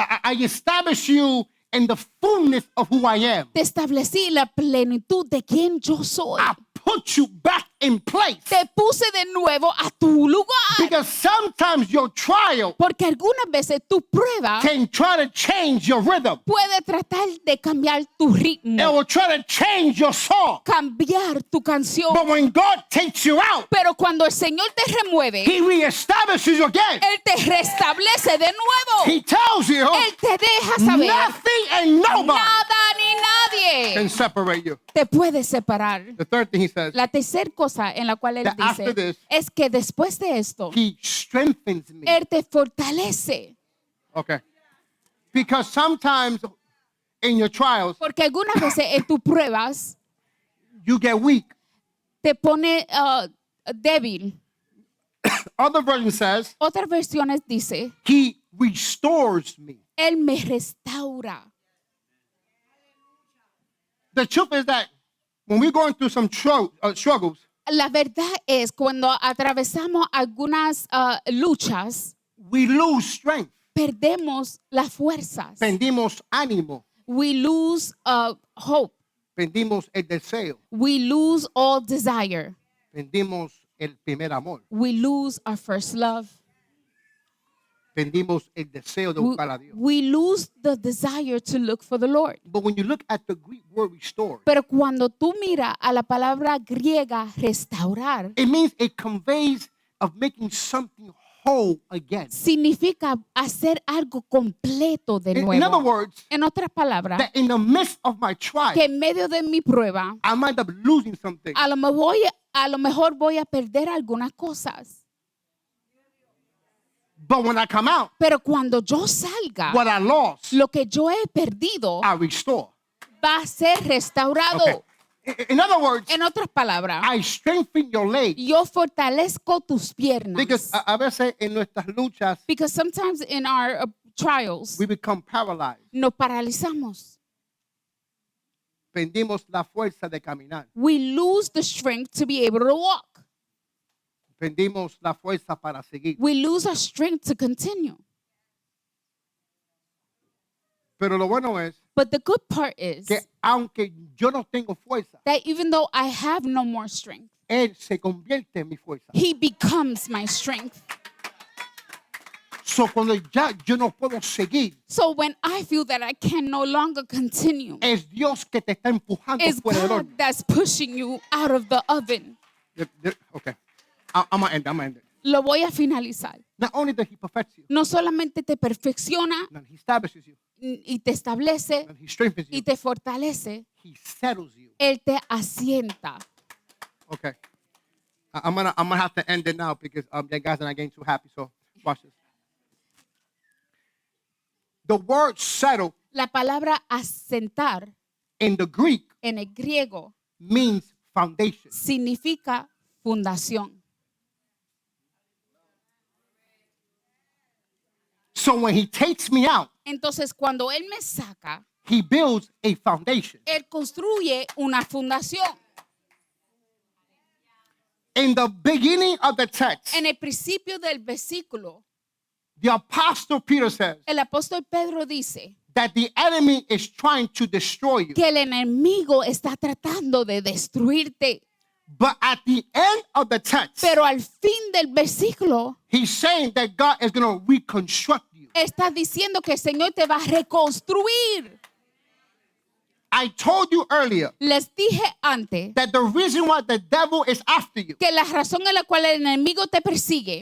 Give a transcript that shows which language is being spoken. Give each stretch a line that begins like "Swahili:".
English: I establish you in the fullness of who I am.
Spanish: Te establecí la plenitud de quien yo soy.
English: I put you back in place.
Spanish: Te puse de nuevo a tu lugar.
English: Because sometimes your trial
Spanish: Porque algunas veces tu prueba
English: can try to change your rhythm.
Spanish: puede tratar de cambiar tu
English: It
Spanish: ritmo,
English: will try to change your song.
Spanish: cambiar tu canción.
English: But when God takes you out,
Spanish: Pero cuando el Señor te remueve,
English: He reestablishes you again.
Spanish: Él te restablece de nuevo.
English: He tells you
Spanish: Él te deja saber,
English: nothing and nobody
Spanish: nada ni nadie
English: can separate you.
Spanish: te puede separar.
English: The third thing He says,
Spanish: La tercera cosa en la cual Él
English: That after
Spanish: dice
English: this,
Spanish: es que después de esto,
English: He strengthens me.
Spanish: Él te fortalece.
English: Okay. Because sometimes in your trials,
Spanish: Porque algunas veces en tus pruebas
English: you get weak.
Spanish: te pone débil.
English: Other version says,
Spanish: Otras versiones dice,
English: He restores me.
Spanish: Él me restaura.
English: The truth is that when we're going through some struggles,
Spanish: La verdad es cuando atravesamos algunas luchas,
English: we lose strength.
Spanish: perdemos las fuerzas. Perdimos ánimo.
English: We lose hope.
Spanish: Perdimos el deseo.
English: We lose all desire.
Spanish: Perdimos el primer amor.
English: We lose our first love.
Spanish: Perdimos el deseo de buscar a Dios.
English: We lose the desire to look for the Lord. But when you look at the Greek word restore,
Spanish: Pero cuando tú miras a la palabra griega restaurar,
English: it means it conveys of making something whole again.
Spanish: significa hacer algo completo de
English: In other
Spanish: nuevo.
English: words,
Spanish: En otras palabras,
English: that in the midst of my trial,
Spanish: que en medio de mi prueba,
English: I might end up losing something.
Spanish: a lo mejor voy a perder algunas cosas.
English: But when I come out,
Spanish: Pero cuando yo salga,
English: what I lost,
Spanish: lo que yo he perdido
English: I restore.
Spanish: va a ser restaurado.
English: Okay. In other words,
Spanish: En otras palabras,
English: I strengthen your legs.
Spanish: yo fortalezco tus piernas. Because a veces en nuestras luchas,
English: Because sometimes in our trials, we become paralyzed.
Spanish: nos paralizamos. Perdimos la fuerza de caminar.
English: We lose the strength to be able to walk.
Spanish: Perdimos la fuerza para seguir.
English: We lose our strength to continue.
Spanish: Pero lo bueno es
English: But the good part is
Spanish: que aunque yo no tengo fuerza,
English: that even though I have no more strength,
Spanish: Él se convierte en mi fuerza.
English: He becomes my strength.
Spanish: So cuando ya yo no puedo seguir,
English: So when I feel that I can no longer continue,
Spanish: es Dios que te está empujando
English: it's
Spanish: fuera del
English: God
Spanish: horno.
English: that's pushing you out of the oven. Okay. I'm going to end it.
Spanish: Lo voy a finalizar.
English: Not only does He perfect you,
Spanish: No solamente te perfecciona
English: and He establishes you,
Spanish: y te establece
English: and He strengthens
Spanish: y
English: you,
Spanish: te fortalece,
English: He settles you.
Spanish: Él te asienta.
English: Okay. I'm gonna have to end it now because you guys are not getting too happy. So watch this. The word settle
Spanish: La palabra asentar
English: in the Greek
Spanish: en el griego
English: means foundation.
Spanish: significa fundación.
English: So when He takes me out,
Spanish: Entonces, cuando Él me saca,
English: He builds a foundation.
Spanish: Él construye una fundación.
English: In the beginning of the text,
Spanish: En el principio del versículo,
English: the Apostle Peter says
Spanish: el apóstol Pedro dice
English: that the enemy is trying to destroy you.
Spanish: que el enemigo está tratando de destruirte.
English: But at the end of the text,
Spanish: Pero al fin del versículo,
English: he's saying that God is going to reconstruct you.
Spanish: está diciendo que el Señor te va a reconstruir.
English: I told you earlier
Spanish: Les dije antes
English: that the reason why the devil is after you
Spanish: que la razón en la cual el enemigo te persigue